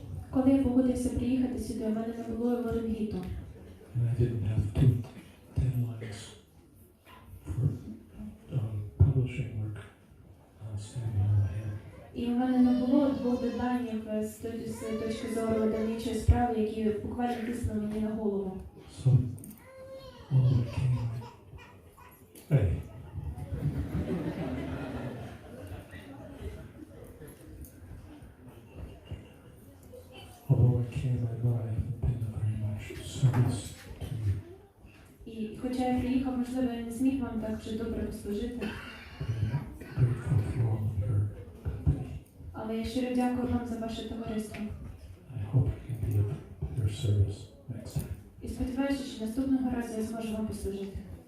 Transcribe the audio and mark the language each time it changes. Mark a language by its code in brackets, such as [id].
[uk] Коли я погодився приїхати сюди, у мене не було ларингіту. [en] And I didn't have two deadlines for publishing work standing on my head. [uk] І у мене не було двох дедлайнів з точки зору видавничої справи, які буквально тиснули мені на голову. [en] So, although I came, hey. Although I came, I know I haven't been of very much service to you. [uk] І хоча я приїхав, можливо, я не зміг вам так вже добре послужити. [en] I'm grateful for all of your company. [uk] Але я щиро дякую вам за ваше товариство. [en] I hope I can be of your service next time. [uk] І сподіваюся, що наступного разу я зможу вам послужити.